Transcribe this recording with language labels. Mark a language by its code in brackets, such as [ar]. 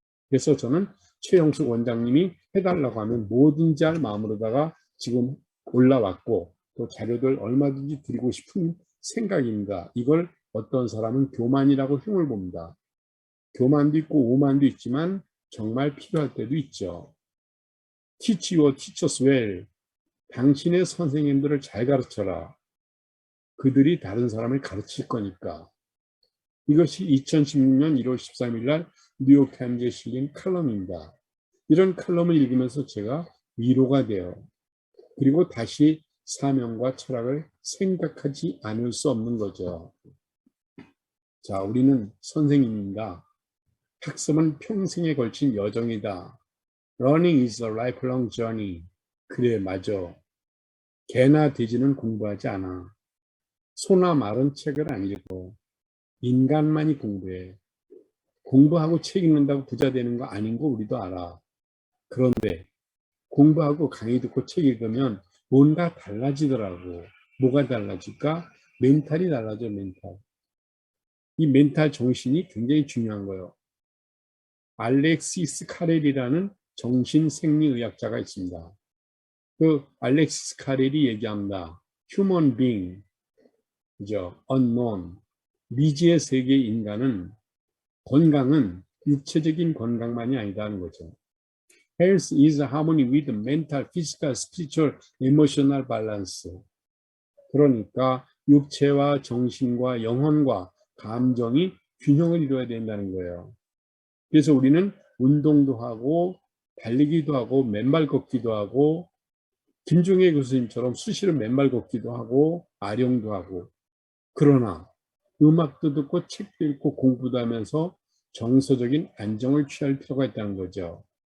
[ko] 그래서 저는 최영숙 원장님이 해달라고 하면 뭐든지 할 마음으로다가 지금 올라왔고 또 자료들 얼마든지 드리고 싶은 생각입니다. 이걸 어떤 사람은 교만이라고 흉을 봅니다. 교만도 있고 오만도 있지만 정말 필요할 때도 있죠. [en] Teach your teachers well. [ko] 당신의 선생님들을 잘 가르쳐라. 그들이 다른 사람을 가르칠 거니까. 이것이 2016년 1월 13일 날 뉴욕타임즈에 실린 칼럼입니다. 이런 칼럼을 읽으면서 제가 위로가 돼요. 그리고 다시 사명과 철학을 생각하지 않을 수 없는 거죠. 자, 우리는 선생님입니다. 학습은 평생에 걸친 여정이다. [en] Learning is a lifelong journey. [ko] 그래, 맞아. 개나 돼지는 공부하지 않아. 소나 말은 책을 안 읽고 인간만이 공부해. 공부하고 책 읽는다고 부자 되는 거 아닌 거 우리도 알아. 그런데 공부하고 강의 듣고 책 읽으면 뭔가 달라지더라고. 뭐가 달라질까? 멘탈이 달라져, 멘탈. 이 멘탈 정신이 굉장히 중요한 거예요. 알렉시스 카렐이라는 정신생리의학자가 있습니다. 그 알렉시스 카렐이 얘기합니다. [en] Human being, [ko] 그죠? Unknown, 미지의 세계의 인간은 건강은 육체적인 건강만이 아니다는 거죠. [en] Health is harmony with mental, physical, spiritual, emotional balance. [ko] 그러니까 육체와 정신과 영혼과 감정이 균형을 이루어야 된다는 거예요. 그래서 우리는 운동도 하고 달리기도 하고 맨발 걷기도 하고 김종혜 교수님처럼 수시로 맨발 걷기도 하고 아령도 하고 그러나 음악도 듣고 책도 읽고 공부도 하면서 정서적인 안정을 취할 필요가 있다는 거죠.